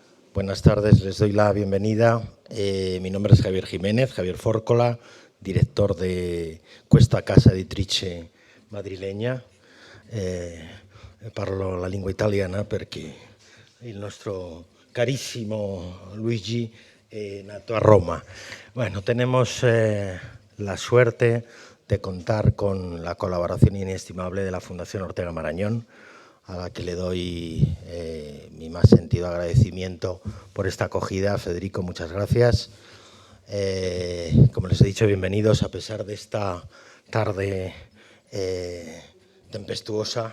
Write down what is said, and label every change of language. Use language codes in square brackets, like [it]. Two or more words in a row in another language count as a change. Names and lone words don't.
[es] Buenas tardes, les doy la bienvenida. Mi nombre es Javier Jiménez, Javier Fórcola, director de [it] Questa Casa Editrice [es] madrileña. [it] Parlo la lingua italiana perché il nostro carissimo Luigi è nato a Roma. [es] Bueno, tenemos la suerte de contar con la colaboración inestimable de la Fundación Ortega Marañón, a la que le doy mi más sentido agradecimiento por esta acogida. Federico, muchas gracias. Como les he dicho, bienvenidos a pesar de esta tarde tempestuosa.